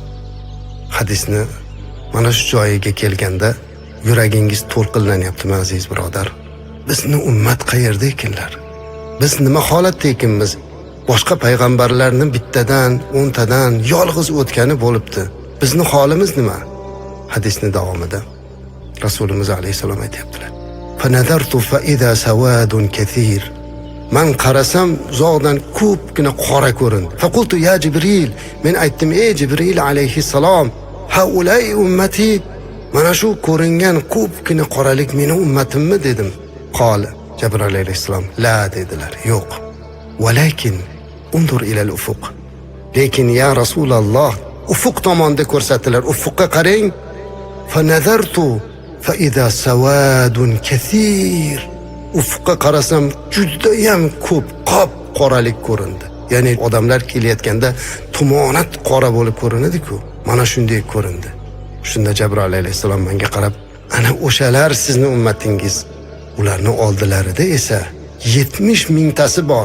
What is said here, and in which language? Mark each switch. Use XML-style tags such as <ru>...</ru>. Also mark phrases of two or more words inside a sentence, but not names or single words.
<uz>Hadisni mana shu joyiga kelganda yuragingiz to'lqinlanyaptimi aziz birodar? Bizni ummat qayerda ekanlar? Biz nima holatda ekanmiz? Boshqa payg'ambarlarning bittadan, 10 tadan yolg'iz o'tgani bo'libdi. Bizni holimiz nima? Hadisni davomida Rasulimiz alayhissalom aytibdilar:</uz> <ar>"فنظرت فإذا سواد كثير."</ar> <uz>Man qarasam uzoqdan ko'pgina qora ko'rindi.</uz> <ar>فقلت يا جبريل,</ar> <uz>men aytdim: "Ey Jibril alayhissalom,</uz> <ar>هؤلاء أمتي,</ar> <uz>mana shu ko'ringan ko'pgina qoralik meni ummatimmi?" dedim. Qol Jibril alayhissalom: "La", dedilar. "Yo'q.</uz> <ar>ولكن انظر إلى الأفق."</ar> <uz>Lekin ya Rasululloh, ufuq tomonda ko'rsatilar. Ufuqqa qarang.</uz> <ar>فنظرت فإذا سواد كثير.</ar> <uz>Ufuqqa qarasam juda ham ko'p qop qoralik ko'rindi. Ya'ni odamlar kelayotganda tumonat qora bo'lib ko'rinadi-ku. Mana shunday ko'rindi. Shunda Jibril alayhissalom menga qarab: "Ana o'shalar sizning ummatingiz. Ularning oldilarida esa 70 mingtasi bor.</uz>